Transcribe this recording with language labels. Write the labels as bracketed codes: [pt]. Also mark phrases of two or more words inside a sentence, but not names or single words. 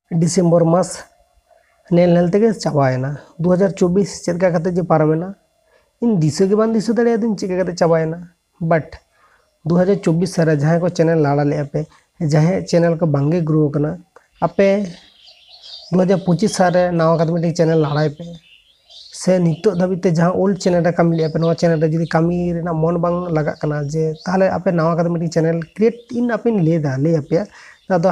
[sat] डिसेम्बर मास नेल नेल तेगे चाबायना 2024 चेका कते जे पारमेना इन दिशा के बान दिशा दाड़े दिन चेका कते चाबायना बट 2024 सारे जहाँ को चैनल लाड़ा ले पे जहाँ चैनल को बांगे ग्रो करना आपे 2025 सारे नवा कते मिटे चैनल लाड़ाई पे से नितो धाबिते जहाँ [en] old channel [sat] रे कमी ले पे नवा चैनल रे जदी कमी रेना मन बांग लगा कना जे ताहले आपे नवा कते मिटे [en] channel create [sat] इन आपे ले आपे दादा